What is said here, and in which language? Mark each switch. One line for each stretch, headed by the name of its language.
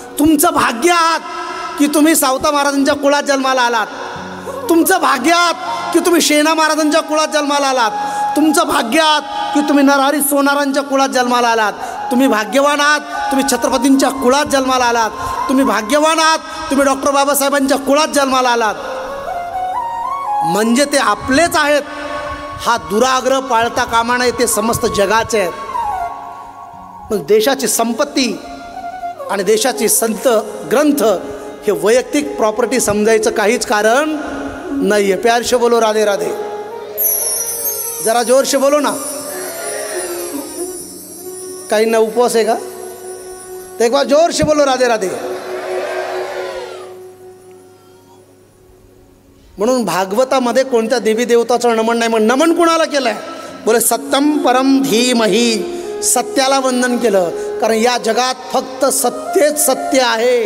Marathi: तुमचं भाग्य आहात की तुम्ही सावता महाराजांच्या कुळात जन्माला आलात, तुमचं भाग्य आहात की तुम्ही शेना महाराजांच्या कुळात जन्माला आलात, तुमचं भाग्य आहात की तुम्ही नरहरी सोनारांच्या कुळात जन्माला आलात, तुम्ही भाग्यवान आहात तुम्ही छत्रपतींच्या कुळात जन्माला आलात, तुम्ही भाग्यवान आहात तुम्ही डॉक्टर बाबासाहेबांच्या कुळात जन्माला आलात, म्हणजे ते आपलेच आहेत, हा दुराग्रह पाळता कामा नये, ते समस्त जगाचे आहेत। पण देशाची संपत्ती आणि देशाची संत ग्रंथ हे वैयक्तिक प्रॉपर्टी समजायचं काहीच कारण नाही आहे।
Hindi: प्यार से बोलो राधे राधे, जरा जोर से बोलो ना।
Marathi: काही ना उपवास आहे का,
Hindi: तो एक बार जोर से बोलो राधे राधे।
Marathi: म्हणून भागवतामध्ये कोणत्या देवी देवताचं नमन नाही, मग नमन कुणाला केलंय?
Sanskrit: बोले सत्यम परम धीमहि,
Marathi: सत्याला वंदन केलं, कारण या जगात फक्त सत्यच सत्य आहे।